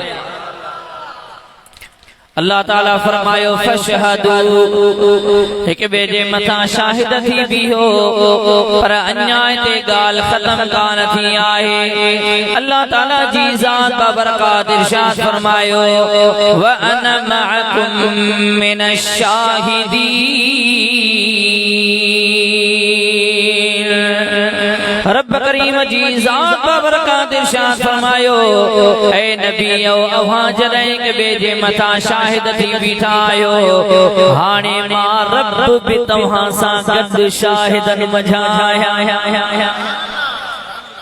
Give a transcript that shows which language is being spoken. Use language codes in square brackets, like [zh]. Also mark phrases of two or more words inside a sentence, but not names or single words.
[sd] अल्लाह ताला फरमायो फशहदू हिक ॿिए जे मथां शाहिद थी बीहो। पर अञा हिते ॻाल्हि ख़त्म कान थी आहे। अल्लाह ताला जी ज़ात बाबरकात इरशाद फरमायो [ar] وأنا معكم من الشاهدين. [sd] रब करीम जी ज़ात बाबरकात इरशाद फरमायो ऐ नबीओ अव्हां जॾहिं हिक ॿिए जे मथां शाहिद थी बीठा आहियो हाणे मां रब बि तव्हां सां गॾु शाहिदनि मंझां आहियां।